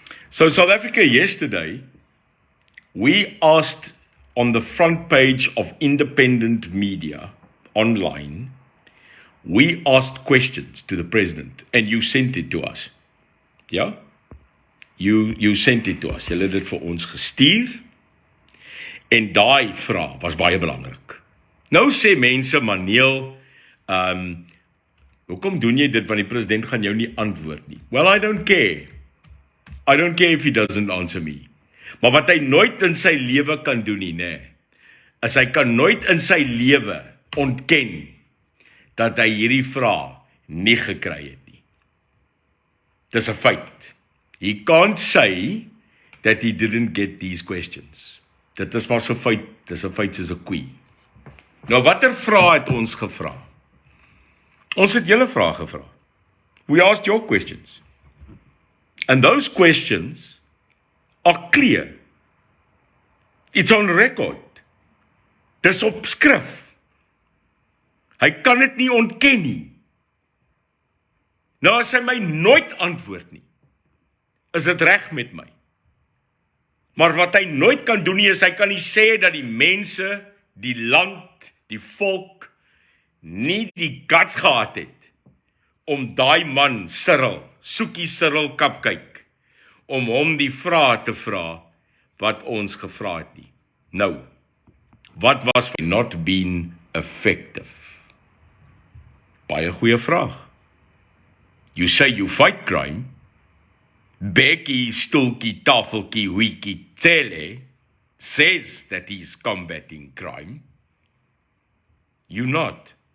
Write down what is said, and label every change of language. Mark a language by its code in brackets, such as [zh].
[en] So South Africa yesterday, we asked on the front page of independent media online, we asked questions to the president and you sent it to us. Ja? You sent it to us. [af] Julle het dit vir ons gestuur en daai vraag was baie belangrik. Nou sê mense, Maneel, hoekom doen jy dit, want die president gaan jou nie antwoord nie? [en] Well, I don't care. I don't care if he doesn't answer me. [af] Maar wat hy nooit in sy lewe kan doen nie, is hy kan nooit in sy lewe ontken dat hy hierdie vraag nie gekry het nie. Dis 'n feit. [en] He can't say that he didn't get these questions. [af] Dit is maar so feit, dis 'n feit soos 'n koei. Nou watter vraag het ons gevra? Ons het julle vrae gevra. [en] We asked your questions. And those questions are clear. It's on record. [af] Dis op skrif. Hy kan dit nie ontken nie. Nou as hy my nooit antwoord nie, is dit reg met my. Maar wat hy nooit kan doen nie, is hy kan nie sê dat die mense, die land, die volk, nie die guts gehad het, om daai man, Soekie Cyril Kapkyk, om hom die vraag te vra, wat ons gevra het nie. [en] Nou, wat was for not being effective? [af] Baie goeie vraag. [en] You say you fight crime, Bekkie, Stoeltjie, Tafeltjie, Hoetjie, Cele says that he is combating crime. You not.